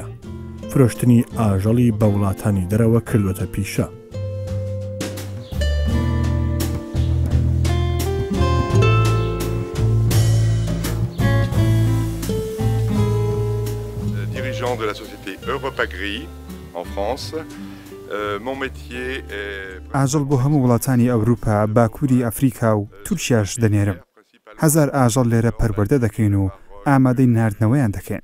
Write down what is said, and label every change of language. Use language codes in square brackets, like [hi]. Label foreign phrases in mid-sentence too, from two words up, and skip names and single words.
[ckb] فرۆشتنی ئاژەڵی بە وڵاتانی دەرەوە کردوەتە پیشە. [fr] de la société Europagri en France. Mon métier est [ckb] ئاژەڵ بۆ هەموو وڵاتانی ئەوروپا، باکووری ئەفریقا و تورکیاش دەنێرم. هەزار ئاژەڵ لێرە پەروەردە دەکەین و ئامادەی ناردنەوەیان دەکەین.